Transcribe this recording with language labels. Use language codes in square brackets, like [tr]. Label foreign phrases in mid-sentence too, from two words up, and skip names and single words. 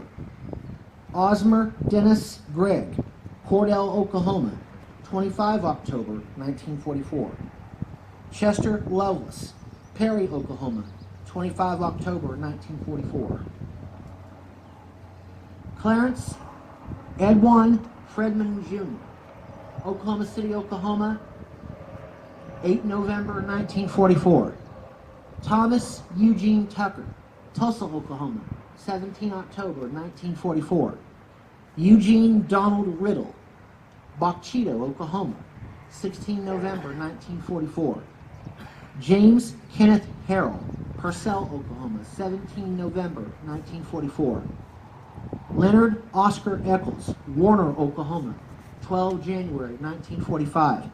[en] Osmer Dennis Gregg, Cordell, Oklahoma, 25 October 1944. Chester Lovelace, Perry, Oklahoma, 25 October 1944. Clarence Edwin Fredman Jr., Oklahoma City, Oklahoma, 8 November 1944. Thomas Eugene Tucker, Tulsa, Oklahoma, 17 October 1944. Eugene Donald Riddle, Bachito, Oklahoma, 16 November 1944. James Kenneth Harrell, Purcell, Oklahoma, 17 November 1944. Leonard Oscar Eccles, Warner, Oklahoma, 12 January 1945.